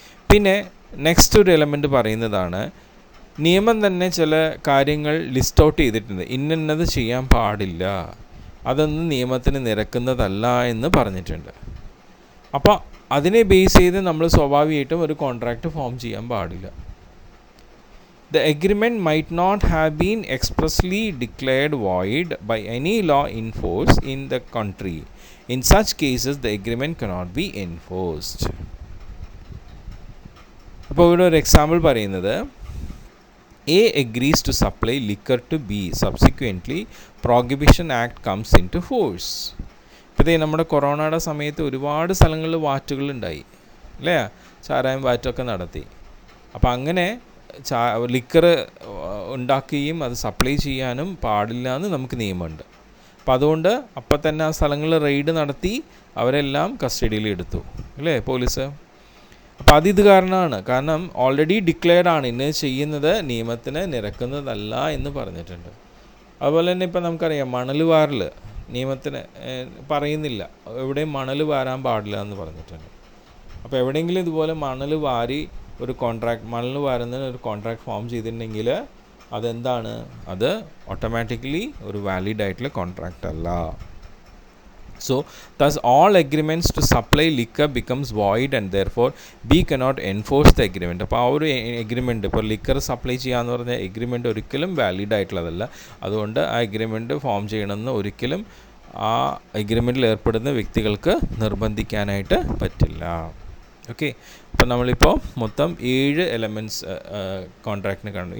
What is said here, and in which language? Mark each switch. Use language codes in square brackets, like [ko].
[ml] പിന്നെ നെക്സ്റ്റ് ഒരു എലമെൻറ്റ് പറയുന്നതാണ്, നിയമം തന്നെ ചില കാര്യങ്ങൾ ലിസ്റ്റ് ഔട്ട് ചെയ്തിട്ടുണ്ട്. ഇന്നത് ചെയ്യാൻ പാടില്ല, അതൊന്നും നിയമത്തിന് നിരക്കുന്നതല്ല എന്ന് പറഞ്ഞിട്ടുണ്ട്. അപ്പോൾ അതിനെ ബേസ് ചെയ്ത് നമ്മൾ സ്വാഭാവികമായിട്ടും ഒരു കോൺട്രാക്റ്റ് ഫോം ചെയ്യാൻ പാടില്ല. [en] The agreement might not have been expressly declared void by any law in force in the country. In such cases, the agreement cannot be enforced. [ml] അപ്പോൾ ഇവിടെ ഒരു എക്സാമ്പിൾ പറയുന്നത്, [en] A agrees to supply liquor to B. Subsequently, Prohibition Act comes into force. [ml] ഇപ്പോൾ നമ്മുടെ കൊറോണയുടെ സമയത്ത് ഒരുപാട് സ്ഥലങ്ങളിൽ വാറ്റുകളുണ്ടായി അല്ലേ, ചാരായം വാറ്റൊക്കെ നടത്തി. അപ്പോൾ അങ്ങനെ ലിക്കർ ഉണ്ടാക്കുകയും അത് സപ്ലൈ ചെയ്യാനും പാടില്ല എന്ന് നമുക്ക് നിയമമുണ്ട്. അപ്പം അതുകൊണ്ട് അപ്പം തന്നെ ആ സ്ഥലങ്ങളിൽ റെയ്ഡ് നടത്തി അവരെല്ലാം കസ്റ്റഡിയിൽ എടുത്തു അല്ലേ പോലീസ്. അപ്പം അതിത് കാരണമാണ്, കാരണം ഓൾറെഡി ഡിക്ലെയർഡ് ആണ് ഇന്ന് ചെയ്യുന്നത് നിയമത്തിന് നിരക്കുന്നതല്ല എന്ന് പറഞ്ഞിട്ടുണ്ട്. അതുപോലെ തന്നെ ഇപ്പം നമുക്കറിയാം മണൽ വാരൽ നിയമത്തിന് പറയുന്നില്ല, എവിടെയും മണൽ വാരാൻ പാടില്ല എന്ന് പറഞ്ഞിട്ടുണ്ട്. അപ്പോൾ എവിടെയെങ്കിലും ഇതുപോലെ മണൽ വാരി ഒരു മണൽ വാരുന്നതിന് ഒരു കോൺട്രാക്ട് ഫോം ചെയ്തിട്ടുണ്ടെങ്കിൽ അതെന്താണ്, അത് ഓട്ടോമാറ്റിക്കലി ഒരു വാലിഡ് ആയിട്ടുള്ള കോൺട്രാക്റ്റ് അല്ല. [en] So, thus all agreements to supply liquor becomes void and therefore we cannot enforce the agreement. [ml] അപ്പോൾ ആ ഒരു എഗ്രിമെൻറ്റ്, ഇപ്പോൾ ലിക്കർ സപ്ലൈ ചെയ്യാന്ന് പറഞ്ഞ എഗ്രിമെൻറ്റ് ഒരിക്കലും വാലിഡ് ആയിട്ടുള്ളതല്ല. അതുകൊണ്ട് ആ എഗ്രിമെൻറ്റ് ഫോം ചെയ്യണമെന്ന് ഒരിക്കലും ആ എഗ്രിമെൻറ്റിൽ ഏർപ്പെടുന്ന വ്യക്തികൾക്ക് നിർബന്ധിക്കാനായിട്ട് പറ്റില്ല. ഓക്കെ, അപ്പോൾ നമ്മളിപ്പോൾ മൊത്തം 7 എലമെൻറ്റ്സ് കോൺട്രാക്റ്റിന് കണ്ടു.